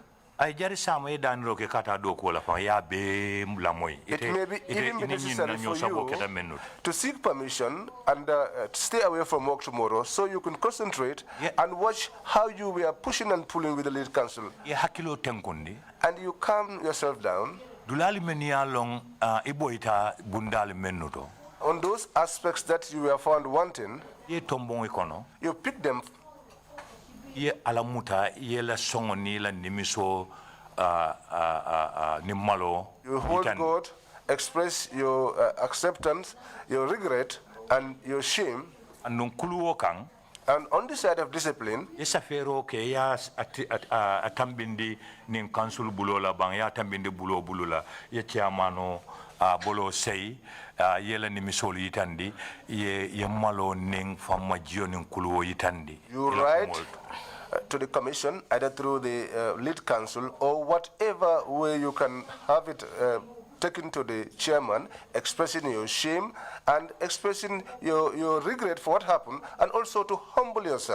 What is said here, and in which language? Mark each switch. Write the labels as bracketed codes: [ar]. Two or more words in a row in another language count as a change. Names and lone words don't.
[en] It may be even necessary for you to seek permission and stay away from work tomorrow so you can concentrate and watch how you were pushing and pulling with the lead council. And you calm yourself down on those aspects that you were found wanting. You pick them. [man] Ye alamuta yela songo nila nimiso nimalo. [en] You hold God, express your acceptance, your regret, and your shame. And on the side of discipline, [man] yesafero ke ya atambindi nin council bulola bang ya tambindi bulula ye chairmano bolo sei yela nimisolo yitandi ye malo ning fama jio nin kuluwo yitandi. [en] You write to the commission either through the lead council or whatever way you can have it taken to the chairman, expressing your shame and expressing your regret for what happened, and also to humble yourself.